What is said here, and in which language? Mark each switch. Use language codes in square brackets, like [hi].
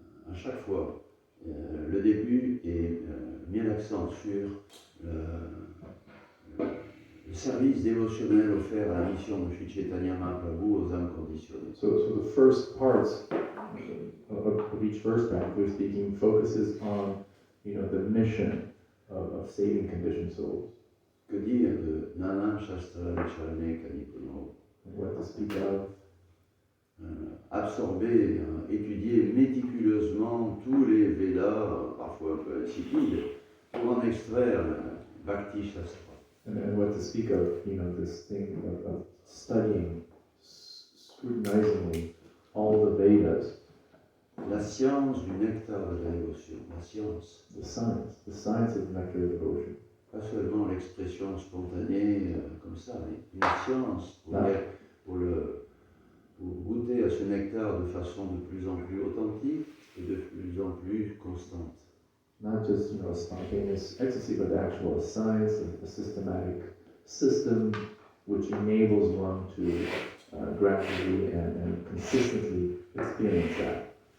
[fr] À chaque fois, le début est mis l'accent sur le service dévotionnel offert à la mission de Sri Chaitanya Mahaprabhu aux âmes conditionnées. [en] So the first parts of each verse, practically speaking, focuses on, the mission of saving conditioned souls. [fr] Que dire de [sa] Nanam Shastra Vicharane Kanipuno? [en] What to speak of? [fr] Absorber, étudier méticuleusement tous les Védas, parfois un peu insipides, pour en extraire Bhakti Shastra. [en] And what to speak of, this thing of studying scrutinizingly all the Vedas, [fr] La science du nectar de la dévotion, la science. [en] the science of nectar devotion. [fr] Pas seulement l'expression spontanée comme ça, mais une science pour goûter à ce nectar de façon de plus en plus authentique et de plus en plus constante. [en] Not just, a spontaneous ecstasy, but actual science, a systematic system which enables one to gradually and consistently experience that.